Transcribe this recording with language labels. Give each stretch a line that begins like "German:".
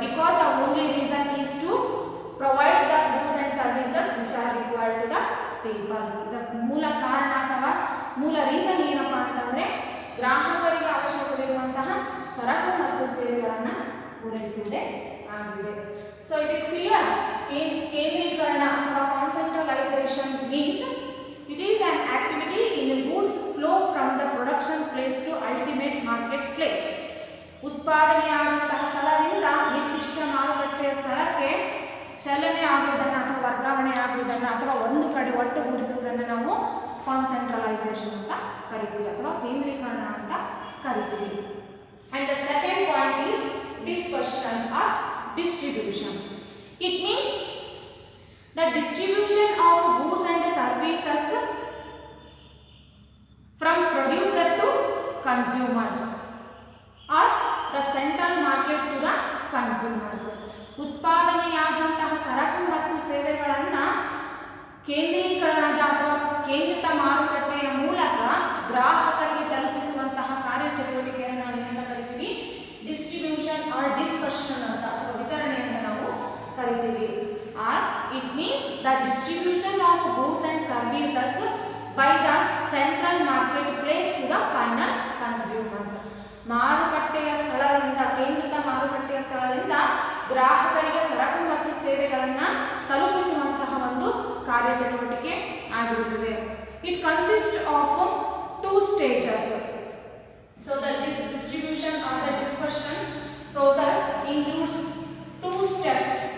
English: Because the only reason is to provide the goods and services which are required to the people.
Kannada: ಇದರ ಮೂಲ ಕಾರಣ ಅಥವಾ ಮೂಲ reason ಏನಪ್ಪ ಅಂತಂದರೆ ಗ್ರಾಹಕರಿಗೆ ಅವಶ್ಯಕವಿರುವಂತಹ ಸರಕು ಮತ್ತು ಸೇವೆಗಳನ್ನು ಪೂರೈಸುವುದೇ ಆಗಿದೆ.
English: so it is clear,
Kannada: ಕೇಂದ್ರೀಕರಣ ಅಥವಾ
English: Concentralisation means it is an activity in the goods flow from the production place to ultimate market place.
Kannada: ಉತ್ಪಾದನೆಯಾದಂತಹ ಸ್ಥಳದಿಂದ ನಿರ್ದಿಷ್ಟ ಮಾರುಕಟ್ಟೆಯ ಸ್ಥಳಕ್ಕೆ ಚಲನೆ ಆಗುವುದನ್ನು ಅಥವಾ ವರ್ಗಾವಣೆ ಆಗುವುದನ್ನು ಮಾಡುವುದನ್ನು ಅಥವಾ ಒಂದು ಕಡೆ ಒಟ್ಟುಗೂಡಿಸುವುದನ್ನು ನಾವು ಕಾನ್ಸಂಟ್ರಲೈಸೇಷನ್ ಅಂತ ಕರಿತೀವಿ ಅಥವಾ ಕೇಂದ್ರೀಕರಣ ಅಂತ ಕರಿತೀವಿ.
English: And the second point is dispersion or distribution. It means the distribution of goods and services from producer to consumers or the central market to the consumers.
Kannada: ಉತ್ಪಾದನೆಯಾದಂತಹ ಸರಕು ಮತ್ತು ಸೇವೆಗಳನ್ನು ಕೇಂದ್ರೀಕರಣದ ಅಥವಾ ಕೇಂದ್ರಿತ ಮಾರುಕಟ್ಟೆಯ ಮೂಲಕ ಗ್ರಾಹಕರಿಗೆ ತಲುಪಿಸುವಂತಹ ಕಾರ್ಯಚಟುವಟಿಕೆಯನ್ನು ನಾವು ಏನಂತ ಕರಿತೀವಿ?
English: distribution or dispersion
Kannada: ಅಂತ ಅಥವಾ ವಿತರಣೆಯನ್ನು ನಾವು ಕರಿತೀವಿ.
English: Or it means the distribution of goods and services by the central market place to the final consumers.
Kannada: ಮಾರುಕಟ್ಟೆಯ ಸ್ಥಳದಿಂದ, ಕೇಂದ್ರಿತ ಮಾರುಕಟ್ಟೆಯ ಸ್ಥಳದಿಂದ ಗ್ರಾಹಕರಿಗೆ ಸರಕು ಮತ್ತು ಸೇವೆಗಳನ್ನು ತಲುಪಿಸುವಂತಹ ಒಂದು ಕಾರ್ಯಚಟುವಟಿಕೆ ಆಗಿರುತ್ತದೆ.
English: It consist of 2 stages. So that this distribution or the dispersion process includes 2 steps.